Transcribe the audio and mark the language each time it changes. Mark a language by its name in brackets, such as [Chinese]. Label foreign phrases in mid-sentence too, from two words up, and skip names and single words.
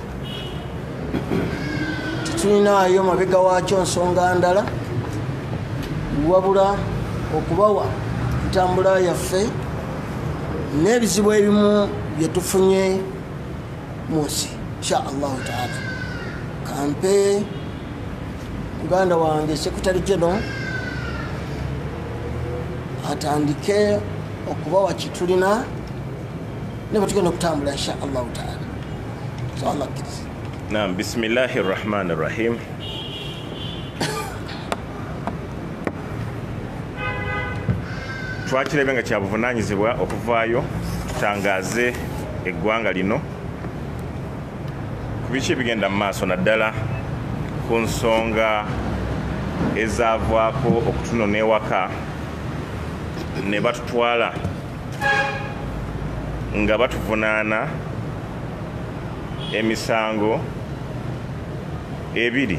[Ganda] Tetulinaayo mabega waakyo nsonga ndala wabula okubawa entambula yaffe n'ebizibu ebimu byetufunye mu nsi [Arabic] إن شاء الله تعالى. [Ganda] Kampe muganda wange [English] sekretary general [Ganda] atandike okubawa kitulina ne batugenda okutambula [Arabic] إن شاء الله تعالى. So Allah kids. نعم بسم الله الرحمن الرحيم. [Ganda] Twakirebe nga kyabuvunaanyizibwa okuvaayo tutangaze eggwanga lino ku biki ebigenda mu maaso naddala ku nsonga ezaavaako okutunona ewaka ne batutwala nga batuvunaana emisango ebiri.